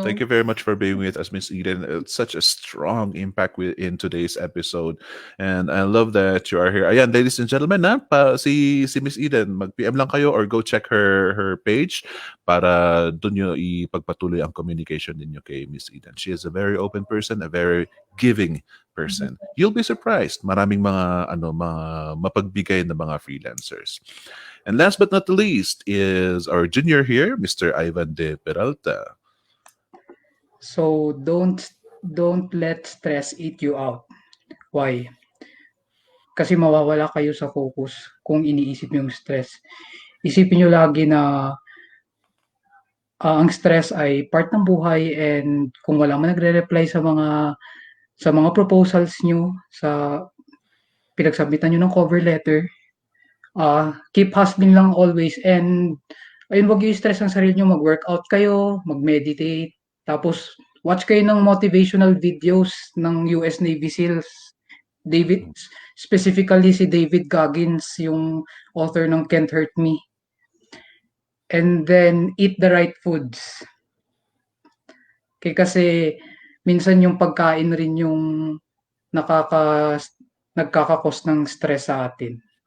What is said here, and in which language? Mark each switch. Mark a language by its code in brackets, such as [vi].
[en] Thank you very much for being with us, Miss Eden. It's such a strong impact in today's episode. And I love that you are here. [tl] Ayan, [en] ladies and gentlemen, [tl] si Miss Eden, mag-PM lang kayo or go check her page para dun nyo ipagpatuloy ang communication ninyo kay Miss Eden. [en] She is a very open person, a very giving person. You'll be surprised. [tl] Maraming mga mapagbigay na mga freelancers. [en] And last but not the least is our junior here, Mr. Ivan de Peralta. So don't let stress eat you out. Why? [tl] Kasi mawawala kayo sa focus kung iniisip niyo yung stress. Isipin niyo lagi na ang stress ay part ng buhay, and kung wala man nagre-reply sa mga proposals niyo, sa pinagsubmitan niyo ng cover letter, [en] keep hustling [tl] lang always, and ayun, wag yung stress ang sarili nyo, mag-workout kayo, mag-meditate, tapos watch kayo ng motivational videos ng US Navy SEALs. Specifically si David Goggins, yung author ng Can't Hurt Me. [en] And then eat the right foods. [tl] Kasi minsan yung pagkain rin yung nagkakakos ng stress sa atin.